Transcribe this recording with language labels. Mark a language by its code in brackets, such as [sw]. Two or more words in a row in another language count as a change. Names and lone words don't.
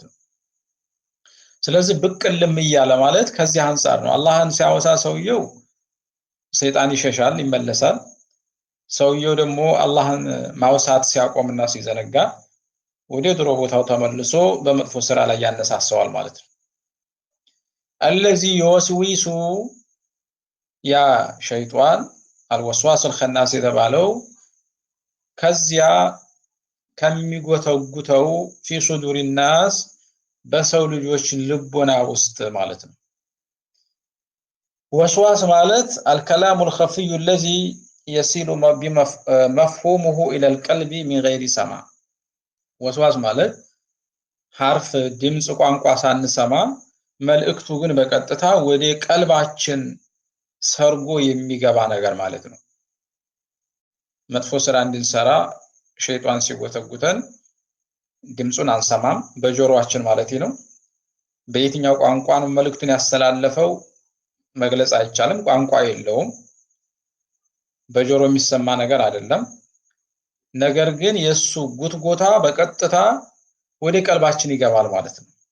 [am] ነው። ስለዚህ ብቅልም እያለ ማለት ከዚህ አንፃር ነው። አላህን ሲያወሳ ሰውየው ሰይጣን ይሸሻል፣ ይመለሳል። ሰውየው ደግሞ አላህን ማውሳት ሲያቆምና ሲዘነጋ ወደ ድሮ ቦታው ተመልሶ በመጥፎ ስራ ላይ ያነሳሳዋል ማለት ነው። [ar] الذي يوسوس [am] ያ ሸይጣን [ar] الوسواس الخناس [am] የተባለው ከዚያ ከሚጎተጉተው [ar] في صدور الناس [am] በሰው ልጆች ልቦና ውስጥ ማለት ነው። ወስዋስ ማለት [ar] الكلام الخفي الذي يصل بمفهومه الى القلب من غير سماع። [am] ወስዋስ ማለት ሐርፍ ድምጽ ቋንቋ ሳንሰማ መልእክቱ ግን በቀጥታ ወደ ቀልባችን ሰርጎ የሚገባ ነገር ማለት ነው። መጥፎ ስራ እንድንሰራ ሸይጣን ሲጎተጉተን ድምጹን አንሰማም፣ በጆሮአችን ማለት ነው። በየትኛው ቋንቋ ነው መልእክቱን ያስተላለፈው መግለጽ አይቻልም፣ ቋንቋ የለውም፣ በጆሮ የሚሰማ ነገር አይደለም። ነገር ግን የሱ ጉትጎታ በቀጥታ ወደ ቀልባችን ይገባል ማለት ነው።